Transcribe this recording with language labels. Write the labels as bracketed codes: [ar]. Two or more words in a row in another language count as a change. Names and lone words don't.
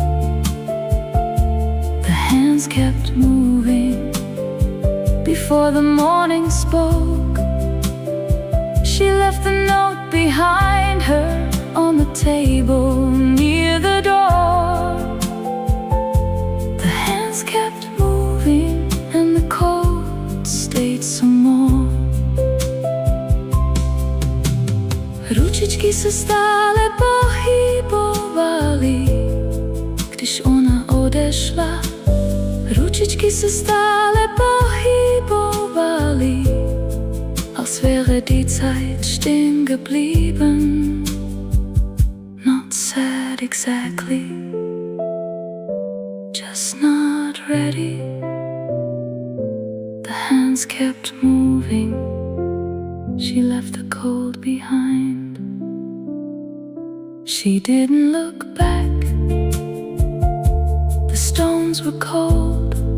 [en] The hands kept moving before the morning spoke. She left the note behind her on the table near the door. The hands kept moving and the cold stayed some more. [cs] Ručičky se stále pohybovaly, když ona odešla. Ručičky se stále pohybovaly, [de] als wäre die Zeit stehen geblieben. [en] Not sad exactly, just not ready. The hands kept moving, she left the cold behind. She didn't look back, the stones were cold.